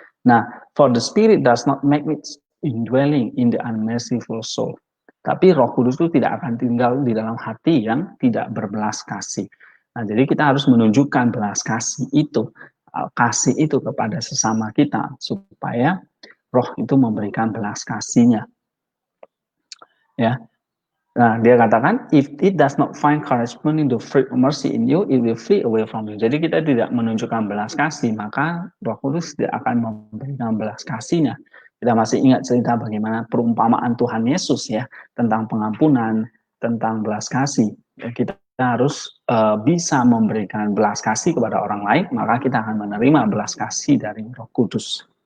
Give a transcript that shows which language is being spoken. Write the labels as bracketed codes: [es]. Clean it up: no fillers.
[en] Nah, for the Spirit does not make it indwelling in the unmerciful soul. [id] Tapi Roh Kudus itu tidak akan tinggal di dalam hati yang tidak berbelas kasih. Nah, jadi kita harus menunjukkan belas kasih itu kepada sesama kita supaya Roh itu memberikan belas kasihnya, ya. Nah, dia katakan, [en] if it does not find corresponding the fruit of mercy in you, it will flee away from you. [id] Jadi kita tidak menunjukkan belas kasih, maka Roh Kudus tidak akan memberikan belas kasihnya. Kita masih ingat cerita bagaimana perumpamaan Tuhan Yesus, ya, tentang pengampunan, tentang belas kasih. Ya, kita harus bisa memberikan belas kasih kepada orang lain, maka kita akan menerima belas kasih dari Roh Kudus.